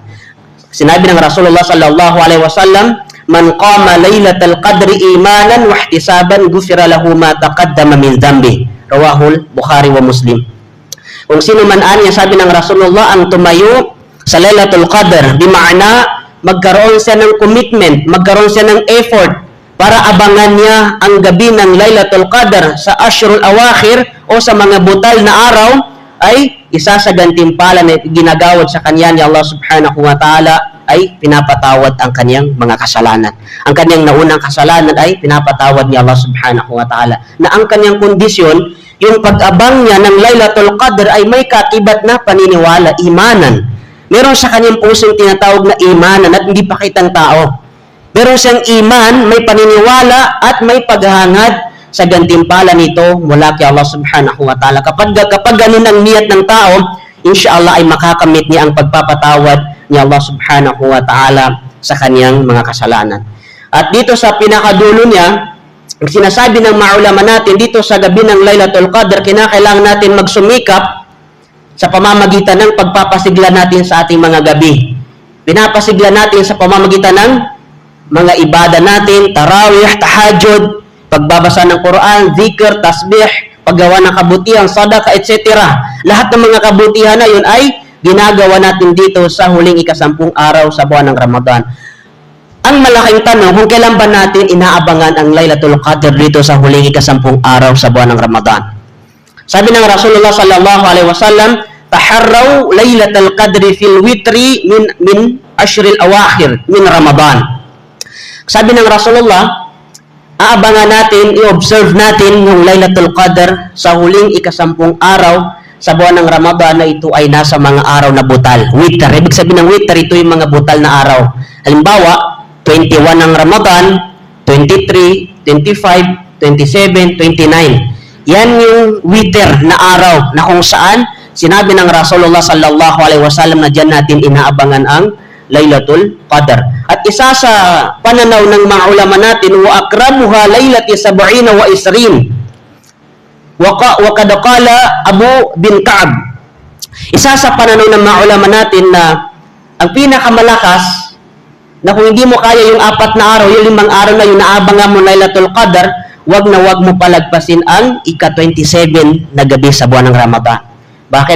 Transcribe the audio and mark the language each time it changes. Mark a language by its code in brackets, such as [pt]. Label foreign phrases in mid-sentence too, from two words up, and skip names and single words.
[tl] Sinabi ng [ar] رسول الله صلى الله عليه وسلم من قام ليلة القدر إيمانا واحتسابا غفر له ما تقدم من ذنبه. رواه البخاري ومسلم. [tl] Kung sino man anya, sabi ng Rasulullah, ang tumayo sa Laylatul Qadr, di maana magkaroon siya ng commitment, magkaroon siya ng effort para abangan niya ang gabi ng Laylatul Qadr sa [ar] عشر الأواخر [tl] o sa mga butal na araw, ay isa sa gantimpala na ginagawad sa kanya ni Allah [ar] سبحانه وتعالى [tl] ay pinapatawad ang kanyang mga kasalanan. Ang kanyang naunang kasalanan ay pinapatawad ni Allah [ar] سبحانه وتعالى. [tl] Na ang kanyang kondisyon, yung pag-abang niya ng Laylatul Qadr ay may kakibat na paniniwala, imanan. Meron sa kanyang pusong tinatawag na imanan at hindi pa kitang tao. Meron siyang iman, may paniniwala at may paghahangad sa gantimpala nito mula kay Allah [ar] سبحانه وتعالى. [tl] Kapag ganun ang niyat ng tao, inshallah ay makakamit niya ang pagpapatawad ni Allah [ar] سبحانه وتعالى [tl] sa kanyang mga kasalanan. At dito sa pinakadulo niya, ang sinasabi ng mga ulama natin, dito sa gabi ng Laylatul Qadr, kinakailangan natin magsumikap sa pamamagitan ng pagpapasigla natin sa ating mga gabi. Pinapasigla natin sa pamamagitan ng mga ibada natin, tarawih, tahajjud, pagbabasa ng Quran, zikr, tasbih, paggawa ng kabutihan, sadaka, etc. Lahat ng mga kabutihan na yun ay ginagawa natin dito sa huling ikasampung araw sa buwan ng Ramadan. Ang malaking tanong, kung kailan ba natin inaabangan ang Laylatul Qadr dito sa huling ikasampung araw sa buwan ng Ramadan? Sabi ng [ar] رسول الله صلى الله عليه وسلم تحروا ليلة القدر في الوتر من العشر الأواخر من رمضان. [tl] Sabi ng Rasulullah, aabangan natin, i-observe natin yung Laylatul Qadr sa huling ikasampung araw sa buwan ng Ramadan na ito ay nasa mga araw na butal. Witr. Ibig sabihin ng witr, ito yung mga butal na araw. Halimbawa, 21 ng Ramadan, 23, 25, 27, 29. Yan yung witr na araw na kung saan sinabi ng Rasulullah [ar] صلى الله عليه وسلم [tl] na dyan natin inaabangan ang Laylatul Qadr. At isa sa pananaw ng mga ulama natin, [ar] وأكرمها ليلة سبع وعشرين. وقد قال أبي بن كعب. [tl] Isa sa pananaw ng mga ulama natin na ang pinakamalakas na kung hindi mo kaya yung 4 na araw, yung 5 araw na yung naabangan mo Laylatul Qadr, wag mo palagpasin ang ika-27 na gabi sa buwan ng Ramadan. Bakit?